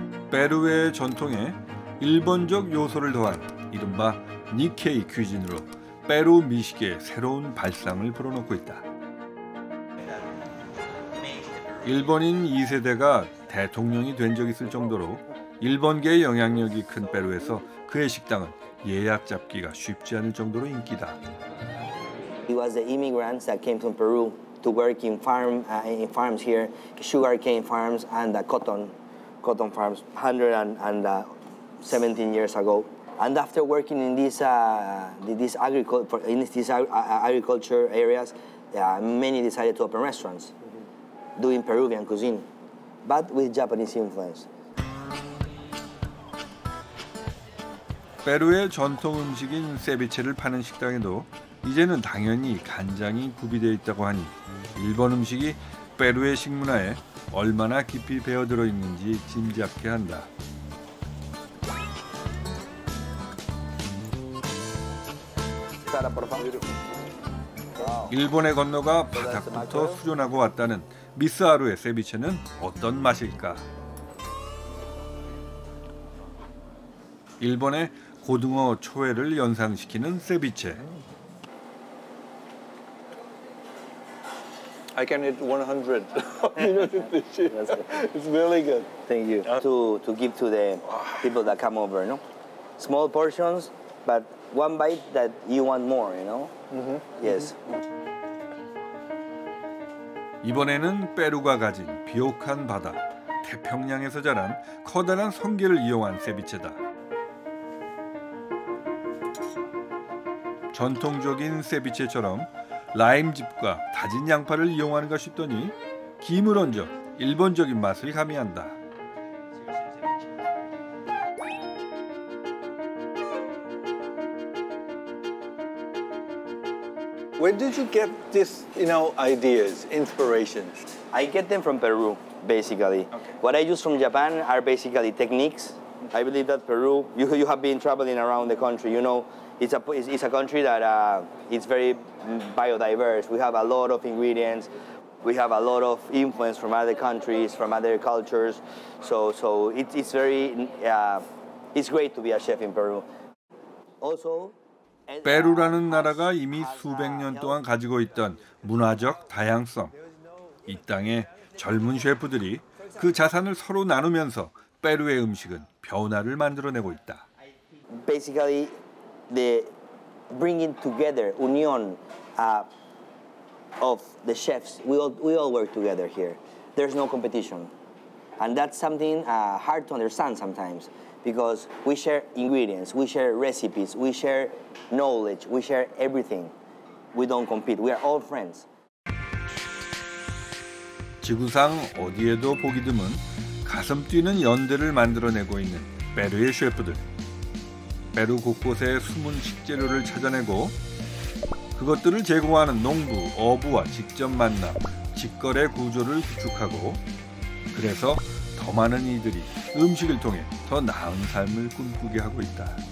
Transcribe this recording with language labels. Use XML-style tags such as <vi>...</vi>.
<ko>페루의 전통에 일본적 요소를 더한 이른바 니케이 퀴진으로 페루 미식의 새로운 발상을 불어넣고 있다. 일본인 2세대가 대통령이 된 적이 있을 정도로 일본계의 영향력이 큰 페루에서 그의 식당은 예약 잡기가 쉽지 않을 정도로 인기다.</ko> <en>It was the immigrants that came from Peru to work in farms here, sugarcane farms and cotton farms 117 years ago. And after working in these agriculture areas, many decided to open restaurants, doing Peruvian cuisine, but with Japanese influence.</en> <ko>페루의 전통 음식인 세비체를 파는 식당에도 이제는 당연히 간장이 구비되어 있다고 하니 일본 음식이 페루의 식문화에 얼마나 깊이 배어들어 있는지 짐작케 한다. 일본에 건너가 바닥부터 수련하고 왔다는 미스하루의 세비체는 어떤 맛일까? 일본의 고등어 초회를 연상시키는 세비체.</ko> <en>I can eat 100. It's really good. Thank you. To give to the people that come over, no? Small portions, but one bite that you want more, you know? Yes.</en> <ko>이번에는 페루가 가진 비옥한 바다, 태평양에서 자란 커다란 성게를 이용한 세비체다. 전통적인 세비체처럼 라임즙과 다진 양파를 이용하는가 싶더니 김을 얹어 일본적인 맛을 가미한다.</ko> <en>Where did you get this, ideas, inspirations? I get them from Peru, basically. Okay. What I use from Japan are basically techniques. I believe that Peru, you have been traveling around the country, it's a country that it's very biodiverse. We have a lot of ingredients. We have a lot of influence from other countries, from other cultures. So it's very, it's great to be a chef in Peru. Also,</en> <ko>페루라는 나라가 이미 수백 년 동안 가지고 있던 문화적 다양성. 이 땅의 젊은 셰프들이 그 자산을 서로 나누면서 페루의 음식은 변화를 만들어내고 있다.</ko> <en>Basically, the bringing together, union of the chefs. We all work together here. There's no competition, and that's something hard to understand sometimes because we share ingredients, we share recipes, we share knowledge, we share everything. We don't compete. We are all friends.</en> <ko>지구상 어디에도 보기 드문 가슴 뛰는 연대를 만들어내고 있는 페루의 셰프들. 페루 곳곳에 숨은 식재료를 찾아내고 그것들을 제공하는 농부, 어부와 직접 만나 직거래 구조를 구축하고 그래서 더 많은 이들이 음식을 통해 더 나은 삶을 꿈꾸게 하고 있다.</ko>